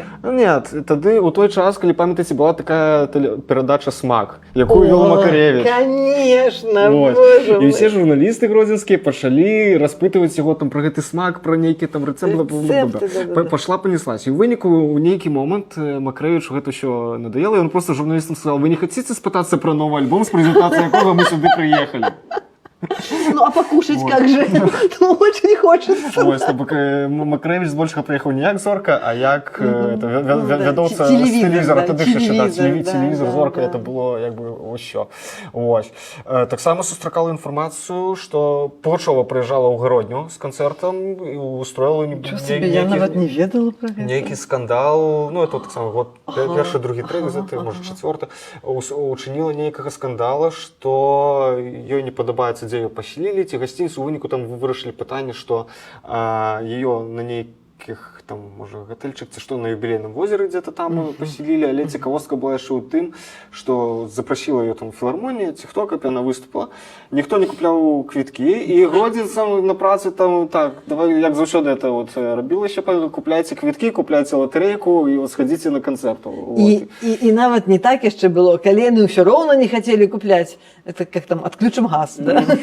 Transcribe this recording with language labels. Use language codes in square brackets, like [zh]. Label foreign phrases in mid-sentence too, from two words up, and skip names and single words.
[be] Нет, тады у той час, калі памятаеце, была такая перадача «Смак», якую вёл Макаревіч. [ru] Конечно, боже мой. [be] І ўсе журналісты гродзенскія пачалі распытваць яго там пра гэты смак, пра нейкі там рэцэпт. [ru] Пашла панеслась. [be] І ў выніку ў нейкі момант Макаревічу гэта ўсё надоело, і ён просто журналістам сказал: [ru] «Вы не хотите [be] спытацца пра новы альбом, з прэзентацыяй якога мы сюды прыехалі?» [ru] Ну, а покушать как же? Ну, очень хочется. [be] Ось, Макаревич збольшага прыехаў не як зорка, а як вядоўца з тэлевізора. Тады ж яшчэ тэлевізор, зорка, [ru] это было [be] як бы ўсё. Таксама сустракала інфармацыю, што Пугачова прыязджала ў Гродню з канцэртам і устроіла нейкі скандал. Ну, это таксама год першы, другі, трэці, можа, чацвёрты. Учыніла нейкага скандала, што ёй не падабаецца, дзе [ru] ее поселили, [be] ці гостиницу, у выніку там вырашылі пытанне, што ее на нейкіх там, можа, гатэльчык, ці што, на юбілейным возеры [ru] где-то там поселили, [be] але цікавостка была яшчэ ў тым, што запрасіла ее там філармонія, ці хто, каб яна выступила, ніхто не купляў квіткі, і Гродзенец на працы там, так, давай, як заўсёды [ru] это вот [be] рабілася, купляйце квіткі, купляйце латарэйку, і [ru] вот сходите [be] на канцэрт. І нават не так яшчэ было, калі яны ўсё роўна не хацелі купляць, [ru] это как там, [be] адключым газ, да?